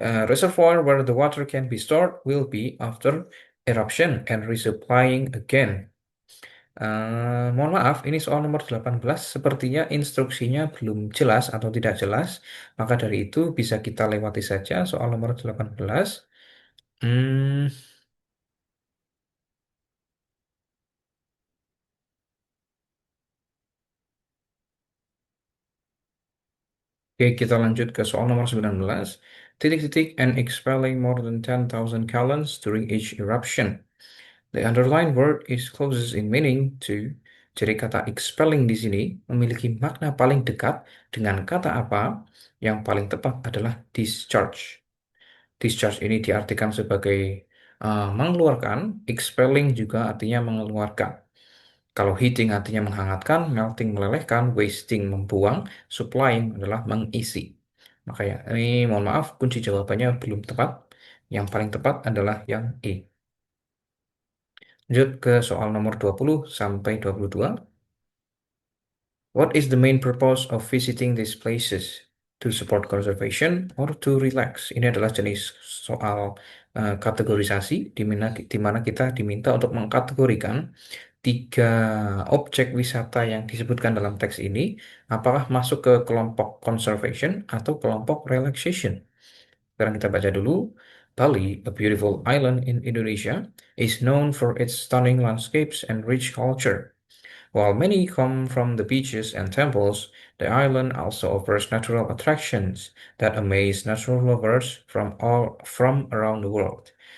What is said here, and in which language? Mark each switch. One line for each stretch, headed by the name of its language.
English: Reservoir where the water can be stored will be after eruption and resupplying again.
Indonesian: Mohon maaf, ini soal nomor 18 sepertinya instruksinya belum jelas atau tidak jelas. Maka dari itu bisa kita lewati saja soal nomor 18. Hmm, oke, kita lanjut ke soal nomor 19. Titik-titik
English: and expelling more than 10,000 gallons during each eruption. The underlined word is closest in meaning to.
Indonesian: Jadi kata expelling di sini memiliki makna paling dekat dengan kata apa? Yang paling tepat adalah discharge. Discharge ini diartikan sebagai mengeluarkan, expelling juga artinya mengeluarkan. Kalau heating artinya menghangatkan, melting melelehkan, wasting membuang, supplying adalah mengisi. Makanya ini mohon maaf kunci jawabannya belum tepat. Yang paling tepat adalah yang E. Lanjut ke soal nomor 20 sampai 22.
English: What is the main purpose of visiting these places? To support conservation or to relax?
Indonesian: Ini adalah jenis soal kategorisasi di mana kita diminta untuk mengkategorikan tiga objek wisata yang disebutkan dalam teks ini, apakah masuk ke kelompok conservation atau kelompok relaxation. Sekarang kita baca dulu.
English: Bali, a beautiful island in Indonesia, is known for its stunning landscapes and rich culture. While many come from the beaches and temples, the island also offers natural attractions that amaze natural lovers from around the world.